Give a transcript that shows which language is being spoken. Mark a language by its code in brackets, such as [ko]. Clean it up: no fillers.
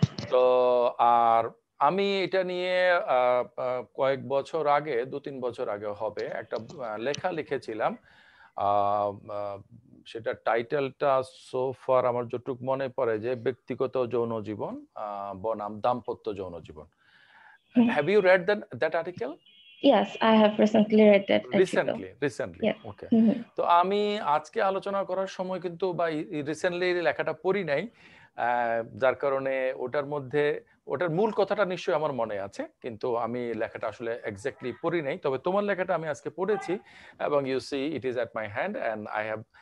[bn] তো আর আমি এটা নিয়ে আ আ কয়েক বছর আগে, ২-৩ বছর আগে হবে, একটা লেখা লিখেছিলাম। আ আ সেটার টাইটেলটা সো ফার আমার যতটুকু মনে পড়ে যে ব্যক্তিগত যৌন জীবন বনাম দাম্পত্য যৌন জীবন। [en] Have you read that article? Yes, I have recently read that article. Recently, Yes. Okay. [bn] তো আমি আজকে আলোচনা করার সময় কিন্তু বা রিসেন্টলি লেখাটা পড়ি নাই। যার কারণে ওটার মধ্যে ওটার মূল কথাটা নিশ্চয়ই আমার মনে আছে। কিন্তু আমি লেখাটা আসলে এক্সাক্টলি পড়ি নাই। তবে তোমার লেখাটা আমি আজকে পড়েছি এবং [en] you see it is at my hand, and I have